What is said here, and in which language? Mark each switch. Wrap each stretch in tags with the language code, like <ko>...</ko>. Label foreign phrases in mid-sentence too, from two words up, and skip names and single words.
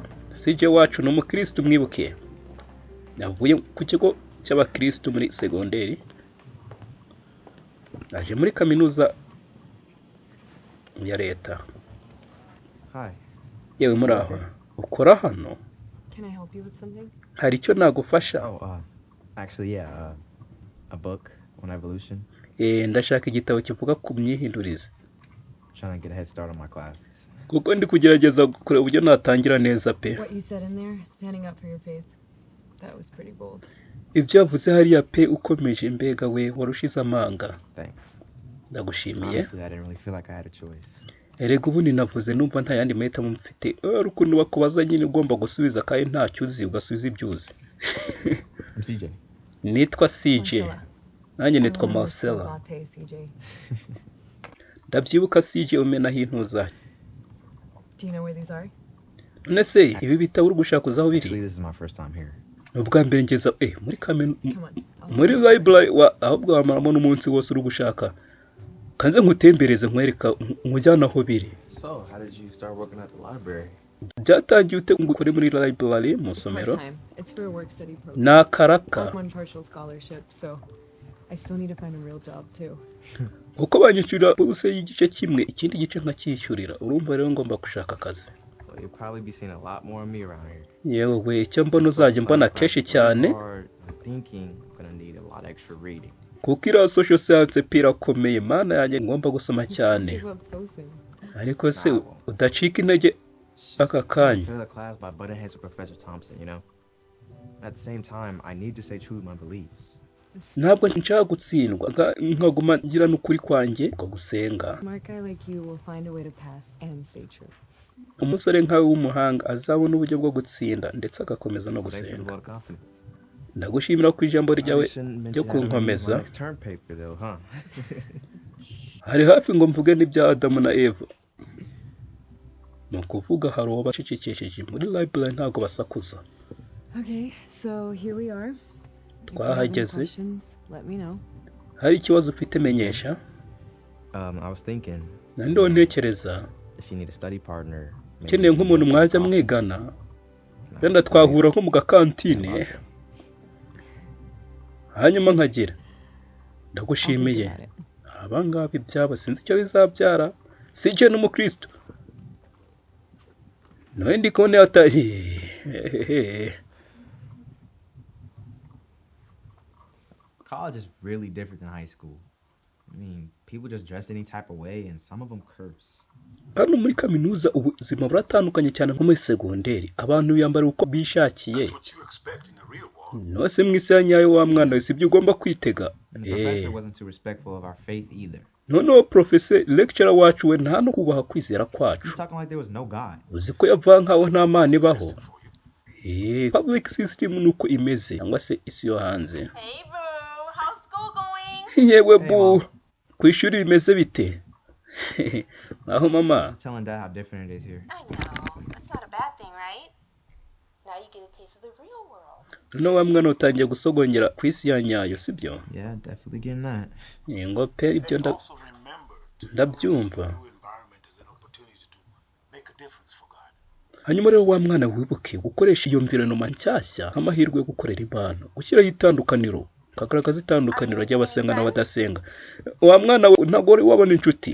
<rw>CJ wacu ni umukristo mwibuke. Navuye ku kigo cy'abakristo muri segonderi. Naje muri kaminuza ya leta.</rw> <en>Hi.</en> <rw>Yewe muri aho. Ukora hano?</rw> <en>Can I help you with something?</en> <rw>Hari icyo nagufasha?</rw> <en>Actually, yeah, a book on evolution.</en> <rw>Ndashaka igitabo kivuga ku myihindurize.</rw> <en>Trying to get a head start on my classes.</en> <rw>Kuko ndi kugerageza kureba uburyo natangira neza pe.</rw> <en>What you said in there, standing up for your faith, that was pretty bold.</en> <rw>Ibyo avuze hariya pe ukomeje mbega we warushize amanga.</rw> <en>Thanks.</en> <rw>Ndagushimiye.</rw> <en>Honestly, I didn't really feel like I had a choice.</en> <rw>Erega ubundi navuze numva nta yandi mahitamo mfite. Urukundo bakubaza nyine ugomba gusubiza kandi ntacyo uzi ugasubiza ibyo uzi. CJ. Nitwa CJ. Nanjye nitwa Marcella. Ndabyibuka CJ umena hintuza.</rw> <en>Do you know where these are?</en> <rw>Nese ibi bitabo uri gushaka uzaho biri?</rw> <en>Actually, this is my first time here.</en> <rw>Ubwa mbere ngeza muri muri library ahubwo wamaramo n'umunsi wose uri gushaka. Kanze nkutembereze nkwereka nkujyana aho biri.</rw> <en>So, how did you start working at the library?</en> <rw>Byatangiye ute ngukore muri library mu somero?</rw> <en>It's for a work study program.</en> <rw>Na karaka.</rw> <en>One partial scholarship, so I still need to find a real job too.</en> <rw>Uko banyishyura buruse y'igice kimwe ikindi gice nkacyishyurira urumva rero ngomba gushaka akazi.</rw> <en>you'll probably be seeing a lot more of me around here.</en> <rw>yewe icyo mbona uzajya mbona kenshi cyane</rw> <en>Thinking, I'm gonna need a lot of extra reading.</en> <rw>kuko iriya</rw> <en>social science</en> <rw>irakomeye mana yanjye ngomba gusoma cyane</rw> <en>Give up so soon.</en> <rw>ariko se udacika intege aka kanya</rw> <en>Fail the class by butting heads with Professor Thompson, you know? At the same time, I need to stay true to my beliefs.</en> <rw>ntabwo nshaka gutsindwa nkaguma ngira n'ukuri kwanjye ko gusenga</rw> <en>Smart guy like you will find a way to pass and stay true.</en> <rw>umusore nkawe w'umuhanga azabona uburyo bwo gutsinda ndetse agakomeza no</rw> <en>Thanks for the</en> <rw>gusenga</rw> <en>vote of confidence.</en> <rw>ndagushimira ku ijambo ryawe</rw> <en>I shouldn't</en> <rw>ryo</rw> <en>mention that in my</en> <rw>kunkomeza</rw> <en>next term paper, though, huh?</en> <rw>hari hafi ngo mvuge n'ibya Adamu na Eva ni ukuvuga hari uwo bacecekesheje muri library ntabwo basakuza</rw> <en>Okay, so here we are. If you have any</en> <rw>twahageze</rw> <en>questions, let me know.</en> <rw>hari ikibazo ufite menyesha</rw> <en>I was thinking,</en> <rw>nandiho ntekereza</rw> <en>if you need a study partner, maybe</en> <rw>ukeneye nk'umuntu mwajya mwigana wenda twahura nko mu gakantine hanyuma nkagira ndagushimiye abangaba ibyabo sinzi icyo bizabyara sije n'umukristo nawe ndi kubona atari</rw> <en>college is really different than high school. I mean, people just dress any type of way, and some of them curse.</en> <rw>hano muri kaminuza ubuzima buratandukanye cyane nko muri segonderi abantu biyambara uko bishakiye nose mu isi ya nyayo wa mwana wese ibyo ugomba kwitega</rw> <en>And the professor wasn't too respectful of our faith either.</en> <rw>noneho</rw> <en>professor lecturer</en> <rw>wacu we nta no kubaha kwizera kwacu</rw> <en>He's talking like there was no God.</en> <rw>uzi ko yavuga nkaho nta mana ibaho</rw> <en>public system</en> <rw>nuko imeze cyangwa se isi yo hanze</rw> <en>Hey, boo. How's school going?</en> <rw>yewe bu ku ishuri bimeze bite aho mama</rw> <en>Just telling Dad how different it is here. I know. That's not a bad thing, right? Now you get a taste of the real world.</en> <rw>noneho wa mwana utangiye gusogongera ku isi ya nyayo sibyo</rw> <en>Yeah, definitely getting that.</en> <rw>ngo pe ibyo ndabyumva hanyuma rero wa mwana wibuke gukoresha iyo mvironoma nshyashya nk'amahirwe yo gukorera Imana gushyiraho itandukaniro kagaragaza itandukaniro ry'abasenga n'abadasenga wa mwana ntabwo wabona inshuti</rw>